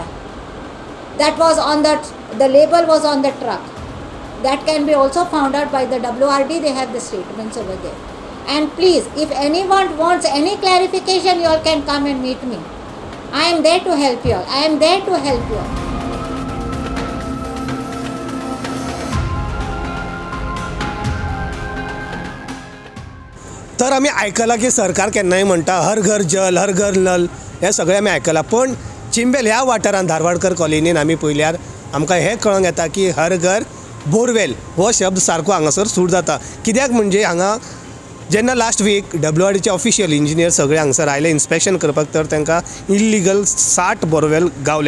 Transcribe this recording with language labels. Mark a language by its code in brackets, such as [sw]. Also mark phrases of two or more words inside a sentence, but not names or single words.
[en] That was on the label was on the truck. That can be also found out by the WRD. They have the statements over there. And please, if anyone wants any clarification, you all can come and meet me. I am there to help you all. I am there to help you all. [kok] तर आम्ही ऐकला की सरकार केन्नाय म्हणटा [hi] हर घर जल हर घर नल, [kok] हे सगळें आमी आयकलां. पण चिंबेल ह्या वाठारांत धारवाडकर कॉलनीन आमी पळयल्यार आमकां हें कळोंक येता की [hi] हर घर बोरवेल [kok] हो शब्द सारको हांगासर सूट जाता. कित्याक म्हणजे हांगा जेन्ना [en] last week [kok] WRDचे [en] official engineer [kok] सगळे हांगासर आयले इन्स्पेक्शन करपाक, तर तांकां [en] illegal 60 borewell [kok] गावले.